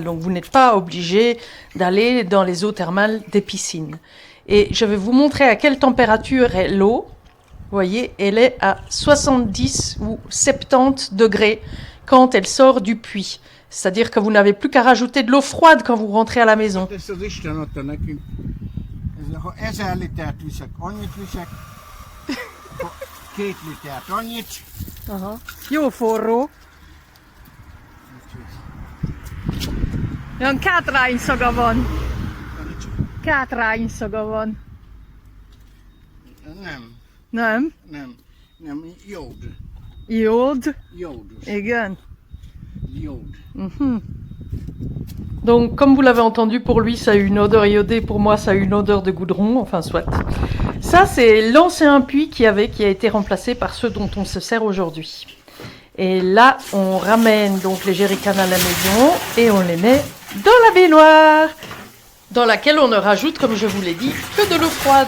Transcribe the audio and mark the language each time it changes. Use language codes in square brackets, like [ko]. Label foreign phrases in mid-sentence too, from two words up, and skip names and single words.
[fr] Donc vous n'êtes pas obligé d'aller dans les eaux thermales des piscines. Et je vais vous montrer à quelle température est l'eau. Vous voyez, elle est à 70 ou 70 degrés quand elle sort du puits. C'est-à-dire que vous n'avez plus qu'à rajouter de l'eau froide quand vous rentrez à la maison. [hu] Ezt az Isten adta nekünk. 1000 litert viszek, annyit viszek, 2 litert annyit. Jó forró. Olyan kátrány szaga van. Kátrány szaga van. Nem, Nem? jód. Jód? Jódos. Igen. Jód. [fr] Donc, comme vous l'avez entendu, pour lui, ça a une odeur iodée. Pour moi, ça a une odeur de goudron. Enfin, soit. Ça, c'est l'ancien puits qui a été remplacé par ceux dont on se sert aujourd'hui. Et là, on ramène donc les jerrycans à la maison et on les met dans la baignoire, dans laquelle on ne rajoute, comme je vous l'ai dit, que de l'eau froide.